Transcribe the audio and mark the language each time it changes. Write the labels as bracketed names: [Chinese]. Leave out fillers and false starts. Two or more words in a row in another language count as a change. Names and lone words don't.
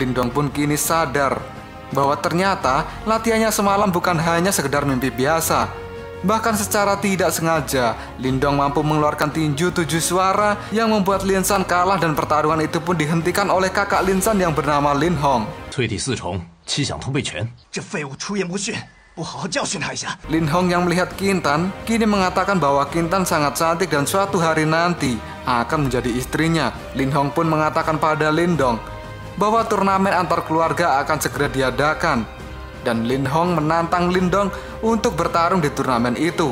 [Indonesian] Lindong pun kini sadar bahwa ternyata latihannya semalam bukan hanya sekedar mimpi biasa. Bahkan secara tidak sengaja, Lindong mampu mengeluarkan tinju 7 suara yang membuat Lin San kalah dan pertarungan itu pun dihentikan oleh kakak Lin San yang bernama Lin Hong. [Chinese] 淬体四重，七响通背拳。这废物出言不逊，不好好教训他一下。 [Indonesian] Lin Hong yang melihat Kintan kini mengatakan bahwa Kintan sangat cantik dan suatu hari nanti akan menjadi istrinya. Lin Hong pun mengatakan pada Lindong bahwa turnamen antar keluarga akan segera diadakan. Dan Lin Hong menantang Lindong untuk bertarung di turnamen itu.